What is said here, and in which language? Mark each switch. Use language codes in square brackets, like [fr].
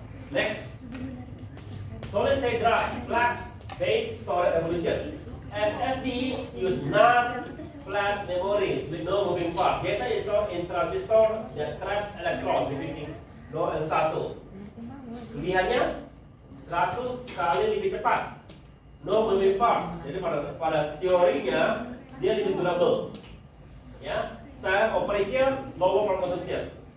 [en] Next, solid state drive, flash based storage evolution. SSD use NAND flash memory with no moving part. Data is stored in transistor that traps electrons between 0 dan 1. [id] Kelebihannya 100 kali lebih cepat. [en] No moving part. [id] Jadi pada teorinya dia lebih durable. [en] Ya, silent operation, lower power consumption.